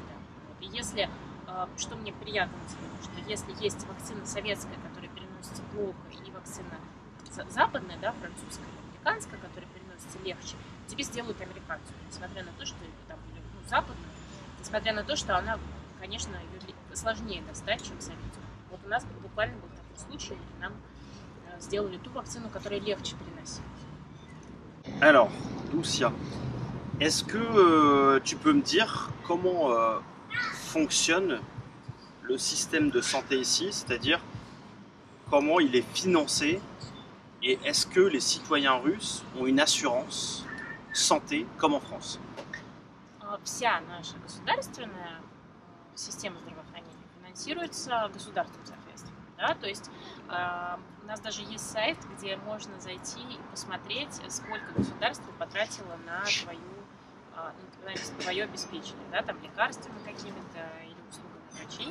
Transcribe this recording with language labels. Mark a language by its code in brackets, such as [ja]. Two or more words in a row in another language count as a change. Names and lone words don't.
[ru] И если, что мне приятно сказать, что если есть вакцина советская, которая переносится плохо, и вакцина западная, да, французская, американская, которая переносится легче, тебе сделают американцию, несмотря на то, что там, западную, несмотря на то, что она, конечно, ее сложнее достать, чем советскую. Вот у нас буквально был такой случай, и нам сделали ту вакцину, которая легче переносилась. [fr] Alors, Lucia, est-ce que tu peux me dire comment fonctionne le système de santé ici, c'est-à-dire comment il est financé et est-ce que les citoyens russes ont une assurance santé comme en France? [ru] Вся наша государственная система здравоохранения финансируется государством, соответственно. Да? То есть у нас даже есть сайт, где можно зайти и посмотреть, сколько государство потратило на твое обеспечение, да, там лекарствами какими-то или услугами врачей.